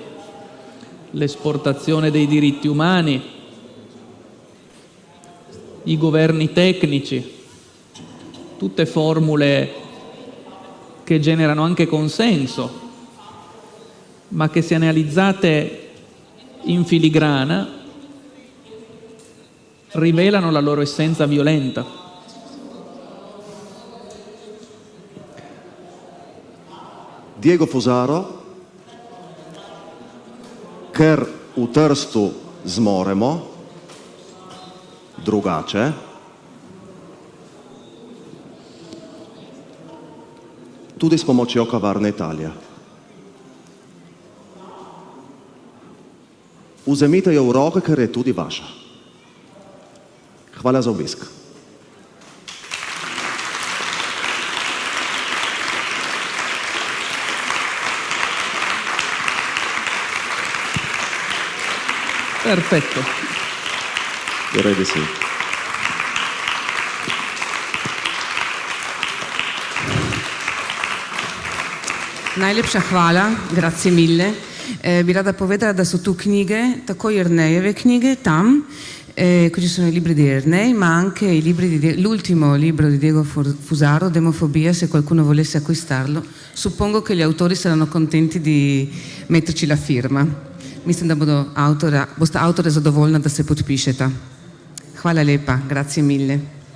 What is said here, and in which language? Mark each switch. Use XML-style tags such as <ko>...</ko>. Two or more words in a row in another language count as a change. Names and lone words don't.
<it>L'esportazione dei diritti umani, i governi tecnici, tutte formule che generano anche consenso, ma che se analizzate in filigrana rivelano la loro essenza violenta.</it> <sl>Diego Fusaro, ker v Trstu zmoremo drugače, tudi s pomočjo kavarne Italija. Vzemite jo v roke, ker je tudi vaša. Hvala za obisk.</sl> <it>Perfetto. Direi di sì.</it> <sl>Najlepša hvala,</sl> <it>grazie mille.</it> <sl>Bi rada povedala, da so tu knjige, tako Jernejeve knjige tam,</sl> <it>qui ci sono i libri di Ernei, ma anche i libri l'ultimo libro di Diego Fusaro, Demofobia, se qualcuno volesse acquistarlo. Suppongo che gli autori saranno contenti di metterci la firma.</it> <sl>Mislim, da boste avtore zadovoljna, da se podpišeta. Hvala lepa,</sl> <it>grazie mille.</it>